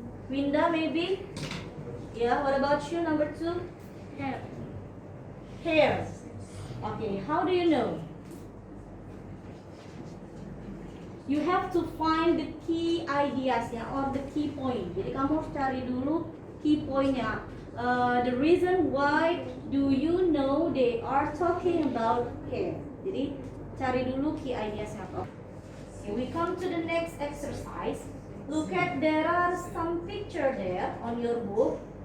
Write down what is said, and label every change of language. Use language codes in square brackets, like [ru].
[en] Winda, maybe? Yeah, what about you, number 2? Hair. Hair. Okay, how do you know? You have to find the key ideas ya, or the key point. [id] Jadi kamu harus cari dulu key pointnya. [en] The reason why do you know they are talking about hair? [id] Jadi cari dulu key ideasnya apa. [en] Okay, we come to the next exercise. Look at, there are some picture there on your book.